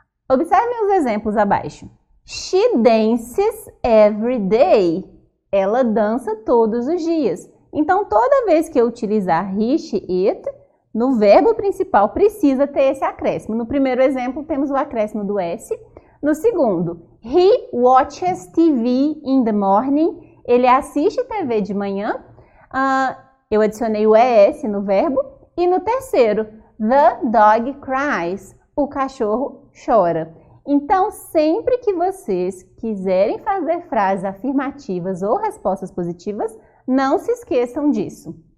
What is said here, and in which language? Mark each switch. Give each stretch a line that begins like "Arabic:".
Portuguese: Observem os exemplos abaixo.
English: She dances every day.
Portuguese: Ela dança todos os dias. Então, toda vez que eu utilizar he, she, it, no verbo principal precisa ter esse acréscimo. No primeiro exemplo, temos o acréscimo do S. No segundo,
English: he watches TV in the morning.
Portuguese: Ele assiste TV de manhã. Eu adicionei o ES no verbo. E no terceiro,
English: the dog cries.
Portuguese: O cachorro chora. Então, sempre que vocês quiserem fazer frases afirmativas ou respostas positivas, não se esqueçam disso.